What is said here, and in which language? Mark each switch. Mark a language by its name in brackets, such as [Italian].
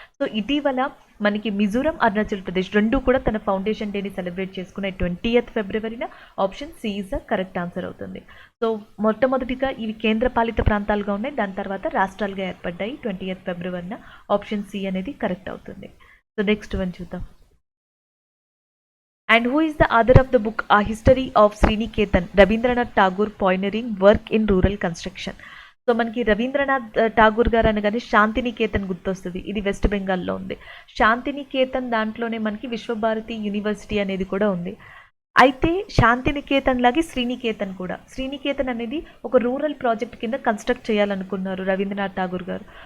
[Telugu] So ఇటీవల మనకి మిజోరం, అరుణాచల్ ప్రదేశ్ రెండు కూడా తన ఫౌండేషన్ డేని సెలబ్రేట్ చేసుకునే 20th ఫిబ్రవరిన. [English] option C is the correct answer [Telugu] అవుతుంది. సో మొట్టమొదటిగా ఇవి కేంద్ర పాలిత ప్రాంతాలుగా ఉన్నాయి, దాని తర్వాత రాష్ట్రాలుగా ఏర్పడ్డాయి 20th ఫిబ్రవరిన. ఆప్షన్ సి అనేది కరెక్ట్ అవుతుంది. సో నెక్స్ట్ వన్ చూద్దాం. [English] And who is the author of the book A History of Sriniketan, Rabindranath Tagore pioneering work in rural construction? [Telugu] So మనకి రవీంద్రనాథ్ ఠాగూర్ గారు అనగానే శాంతినికేతన్ గుర్తొస్తుంది. ఇది వెస్ట్ బెంగాల్లో ఉంది. శాంతినికేతన్ దాంట్లోనే మనకి విశ్వభారతి యూనివర్సిటీ అనేది కూడా ఉంది. అయితే శాంతినికేతన్ లాగే శ్రీనికేతన్ కూడా. శ్రీనికేతన్ అనేది ఒక రూరల్ ప్రాజెక్ట్ కింద కన్స్ట్రక్ట్ చేయాలనుకున్నారు రవీంద్రనాథ్ ఠాగూర్ గారు.